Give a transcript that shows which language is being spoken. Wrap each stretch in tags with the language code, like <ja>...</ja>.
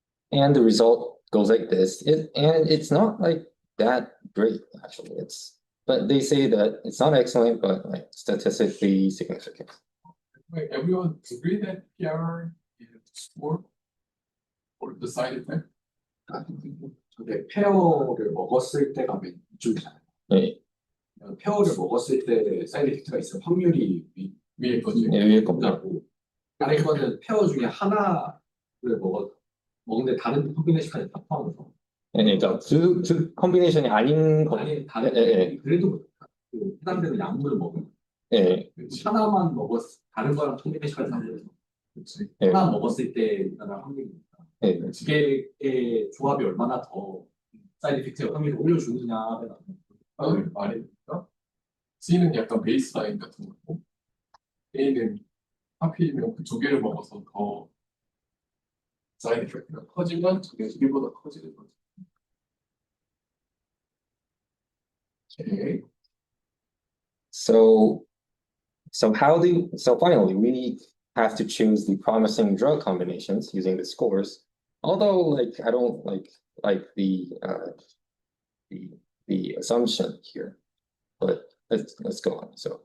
<en>And the result goes like this. And it's not like that great, actually. But they say that it's not excellent, but like statistically significant. Wait, everyone agree that PR is score or the side effect?</en> <ko>근데 페어를 먹었을 때가 맨 이쪽이잖아요. 네, 페어를 먹었을 때 사이드 이펙트가 있을 확률이 위에 거지. 위에 겁니다. 나고 다른 거는 페어 중에 하나를 먹는데 다른 컴비네이션까지 다 포함해서 네, 그러니까 그 컴비네이션이 아닌 거. 아니 다른 네, 그래도 그 해당되는 약물을 먹으면 네, 하나만 다른 거랑 컴비네이션까지 다 먹어서 그렇지. 네, 하나 먹었을 때 일어날 확률이니까 네. 두 개의 조합이 얼마나 더 사이드 이펙트의 확률을 올려주느냐에 따라 말이니까 C는 약간 베이스라인 같은 거고 A는 하필이면 그 두 개를 먹어서 더 사이드 이펙트가 커지면 두 개보다 커지는 거지.</ko> <en>Okay. So finally we have to choose the promising drug combinations using the scores. Although like I don't like the assumption here, but let's go on.</en>